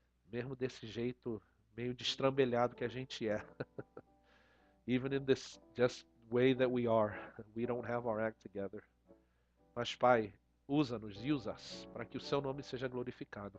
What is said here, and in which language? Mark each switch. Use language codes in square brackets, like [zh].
[pt] Mesmo desse jeito meio destrambelhado que a gente é. [en] even in this just way that we are. We don't have our act together. [pt] Mas, Pai, usa-nos e usa-as para que o seu nome seja glorificado.